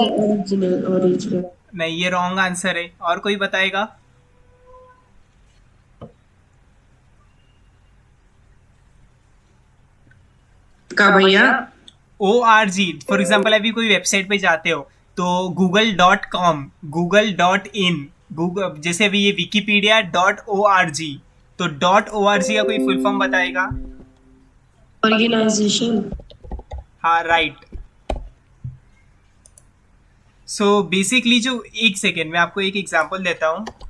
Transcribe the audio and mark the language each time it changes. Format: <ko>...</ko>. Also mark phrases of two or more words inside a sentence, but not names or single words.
<hi>ओरिजिनल। नहीं, ये</hi> <en>wrong answer</en> <hi>है। और कोई बताएगा? का भैया ORG,</hi> <en>for example</en> <hi>अभी कोई वेबसाइट पे जाते हो तो google.com, google.in, गूगल, जैसे अभी ये wikipedia.org, तो .org का कोई</hi> <en>full form</en> <hi>बताएगा? ऑर्गेनाइजेशन। हाँ राइट।</hi> <en>so basically</en> <hi>जो, एक सेकेंड मैं आपको एक एग्जांपल देता हूँ।</hi>